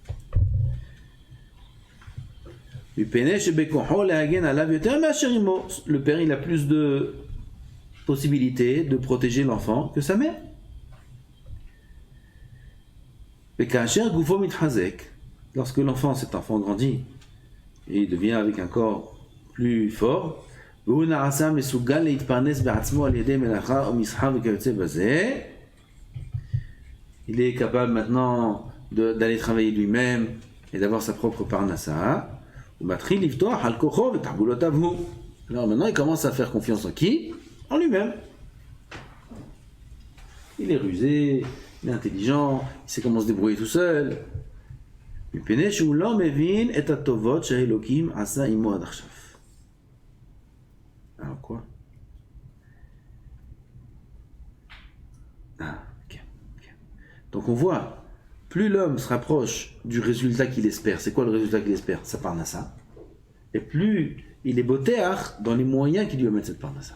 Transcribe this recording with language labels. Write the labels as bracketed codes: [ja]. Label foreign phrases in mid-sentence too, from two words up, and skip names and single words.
[fr] Le père, il a plus de possibilités de protéger l'enfant que sa mère. Lorsque l'enfant, cet enfant grandit et il devient avec un corps plus fort, [he] והוא נעשה מסוגל להתפרנס בעצמו על ידי מלאכה או מסחר וכיוצא בזה. [fr] Il est capable maintenant d'aller travailler lui-même et d'avoir sa propre parnassa. [he] ואז מתחיל לבטוח על כוחו ותחבולותיו הוא. [fr] Alors maintenant il commence à faire confiance en qui? En lui-même. Il est rusé, il est intelligent, il sait comment se débrouiller tout seul. [he] מפני שהוא לא מבין את הטובות שהאלוקים עשה עמו עד עכשיו. [fr] Alors quoi? Ah, ok. Donc on voit, plus l'homme se rapproche du résultat qu'il espère. C'est quoi le résultat qu'il espère? Sa parnassa. Et plus il est botéach dans les moyens qu'il lui va mettre cette parnassa.